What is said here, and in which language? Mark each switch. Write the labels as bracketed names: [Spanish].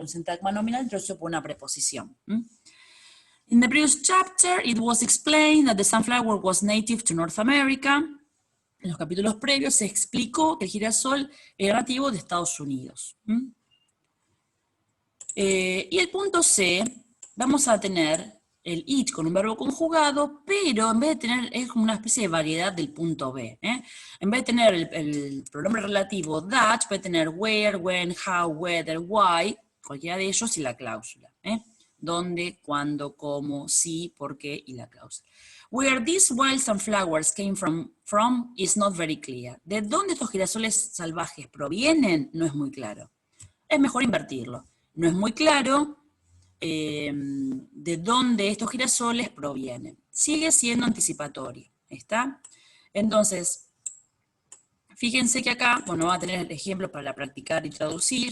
[Spanish] Un sintagma nominal introducido por una preposición. [English] In the previous chapter, it was explained that the sunflower was native to North America. [Spanish] En los capítulos previos se explicó que el girasol era nativo de Estados Unidos. Y el punto C, vamos a tener el it con un verbo conjugado, pero en vez de tener, es como una especie de variedad del punto B. En vez de tener el pronombre relativo that, puede tener where, when, how, whether, why, cualquiera de ellos y la cláusula. Dónde, cuándo, cómo, sí, por qué y la cláusula. [English] Where these wild sunflowers came from is not very clear. [Spanish] ¿De dónde estos girasoles salvajes provienen? No es muy claro. Es mejor invertirlo. No es muy claro de dónde estos girasoles provienen. Sigue siendo anticipatorio, ¿está? Entonces, fíjense que acá, bueno, va a tener ejemplos para practicar y traducir.